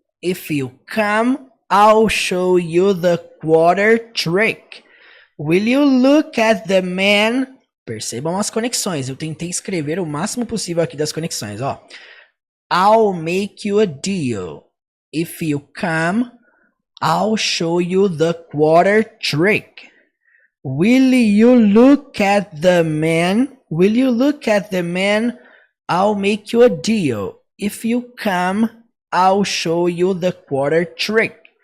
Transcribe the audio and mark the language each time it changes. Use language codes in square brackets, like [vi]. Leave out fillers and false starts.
[en] If you come, I'll show you the quarter trick. Will you look at the man? Percebam as conexões. [pt] Eu tentei escrever o máximo possível aqui das conexões, ó. [en] I'll make you a deal. If you come, I'll show you the quarter trick. Will you look at the man? Will you look at the man? I'll make you a deal. If you come, I'll show you the quarter trick.